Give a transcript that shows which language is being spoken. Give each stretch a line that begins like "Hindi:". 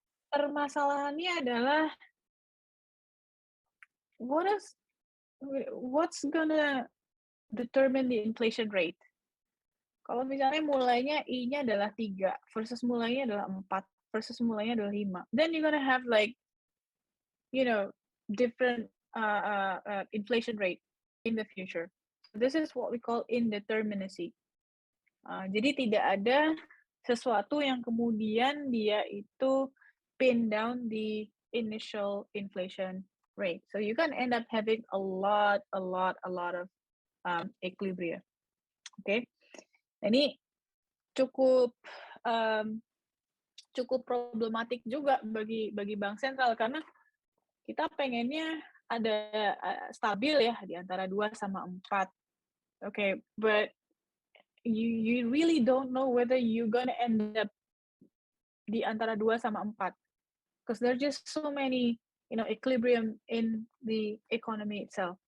Indonesian: Permasalahannya adalah
English: what's gonna determine the inflation rate.
Indonesian: Kalau misalnya mulainya I-nya adalah 3 versus mulainya adalah 4 versus mulainya adalah 5,
English: then you're gonna have like different inflation rate in the future. This is what we call indeterminacy.
Indonesian: Jadi tidak ada sesuatu yang kemudian dia itu
English: pin down the initial inflation rate. So you can end up having a lot of equilibria. Okay,
Indonesian: ini cukup cukup problematik juga bagi bank sentral karena kita pengennya ada stabil ya di antara 2 sama 4.
English: Okay, but you really don't know whether you gonna end up
Indonesian: di antara 2 sama 4.
English: Because there's just so many, equilibrium in the economy itself.